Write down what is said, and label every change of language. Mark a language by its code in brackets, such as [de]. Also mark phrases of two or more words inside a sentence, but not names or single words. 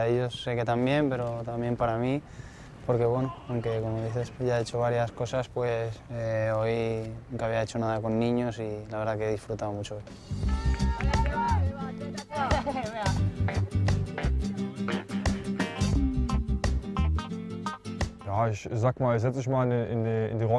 [es] ellos sé que también, pero también para mí, porque bueno, aunque como dices ya he hecho varias cosas, pues hoy nunca había hecho nada con niños y la verdad que he disfrutado mucho. [de] Ja, ich sag mal, setz dich mal in die Rolle.